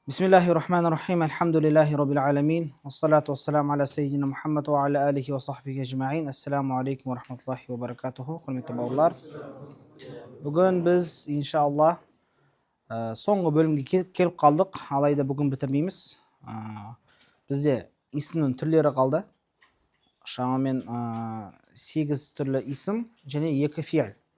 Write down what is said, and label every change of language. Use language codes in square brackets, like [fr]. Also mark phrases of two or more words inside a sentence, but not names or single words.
[ar] بسم الله الرحمن الرحيم الحمد لله رب العالمين والصلاة والسلام على سيدنا محمد وعلى آله وصحبه أجمعين. السلام عليكم ورحمة الله وبركاته. [kk] Құрметті бауырлар. Бүгін біз иншаллах соңғы бөлімге келіп қалдық. Алайда бүгін бітірмейміз. Бізде исімнің түрлері қалды. Шамамен 8 түрлі исім және 2 фиал.